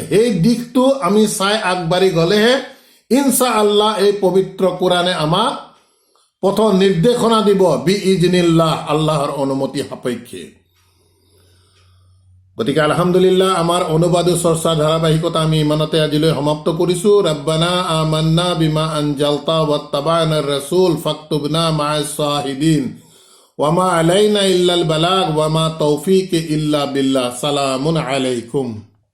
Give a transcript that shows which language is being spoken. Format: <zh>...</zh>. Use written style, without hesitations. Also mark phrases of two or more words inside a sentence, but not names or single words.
<as>সেই দিশটো আমি চাই আগবাঢ়ি গ'লেহে</as> <ar>إن شاء الله</ar> <as>এই পবিত্ৰ কোৰআনে আমাক পথ নিৰ্দেশনা দিব বিইজনিল্লাহ, আল্লাহৰ অনুমতি সাপেক্ষে। গতিকে আলহামদুলিল্লাহ, আমাৰ অনুবাদ চৰ্চা ধাৰাবাহিকতা আমি ইমানতে আজিলৈ সমাপ্ত কৰিছোঁ।</as> <ar>ربنا آمنا بما أنزلت واتبعنا الرسول فاكتبنا مع الشاهدين وما علينا إلا البلاغ وما توفيق إلا بالله. سلام عليكم.</ar>